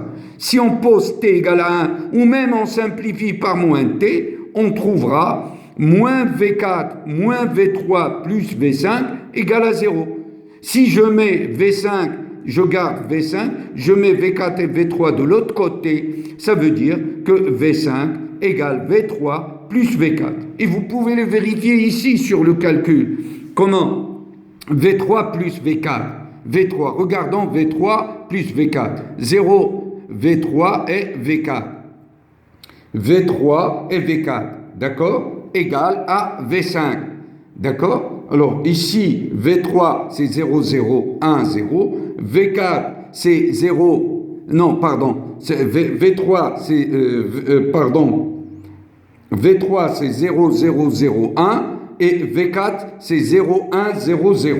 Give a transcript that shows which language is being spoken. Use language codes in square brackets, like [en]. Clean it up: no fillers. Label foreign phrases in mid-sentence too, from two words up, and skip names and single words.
[fr] Si on pose T égale à 1, ou même on simplifie par moins T, on trouvera moins V4, moins V3 plus V5 égale à 0. Si je mets V5, je garde V5, je mets V4 et V3 de l'autre côté, ça veut dire que V5 égale V3 plus V4. Et vous pouvez le vérifier ici sur le calcul. Comment? V3 plus V4. V3, regardons V3 plus V4. 0, V3 et V4. V3 et V4, d'accord? Égale à V5, d'accord? Alors ici, V3 c'est 0, 0, 1, 0. V4 c'est 0, non, pardon, V3 c'est, V3 c'est 0, 0, 0, 1 et V4 c'est 0, 1, 0, 0.